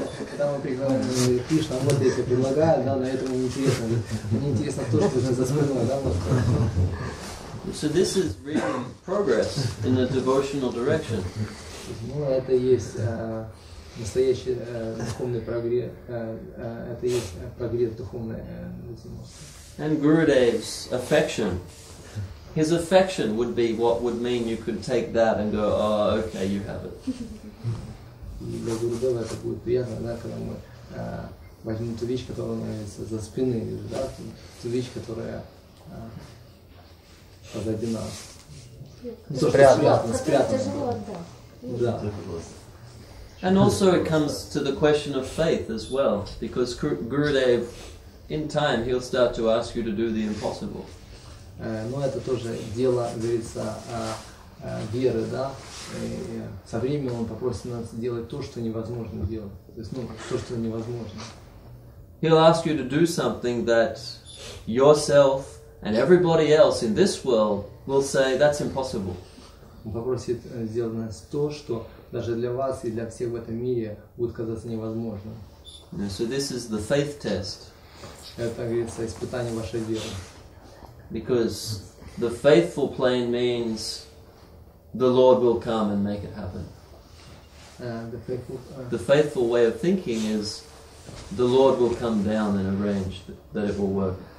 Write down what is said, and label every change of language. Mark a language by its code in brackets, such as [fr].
[ru] Когда мы приглашаем Кришна, вот я тебе предлагаю, да, на этом мне интересно. Мне интересно то, что ты за спиной, да, вот. [en] So this is really progress in a devotional direction. [ru] Ну, это есть настоящий духовный прогресс, это есть прогресс духовной. [en] And Gurudev's affection. His affection would be what would mean you could take that and go, oh, okay, you have it. [ru] Для Гурудева это будет приятно, да, когда мы возьмем ту вещь, которая находится за спины, да, ту вещь, которая позади нас. Спрятано. Да. [en] And also it comes to the question of faith as well, because Gurudev, in time, he'll start to ask you to do the impossible. [ru] Но это тоже дело, говорится, веры, да. И со временем он попросит нас делать то, что невозможно делать. То есть, то, что невозможно. [en] He'll ask you to do something that yourself and everybody else in this world will say, that's impossible. [ru] Он попросит сделать нас то, что даже для вас и для всех в этом мире будет казаться невозможным. [en] So this is the faith test. [ru] Это, говорится, испытание вашей веры. [en] Because the faithful plane means the Lord will come and make it happen. The faithful way of thinking is the Lord will come down and arrange that it will work.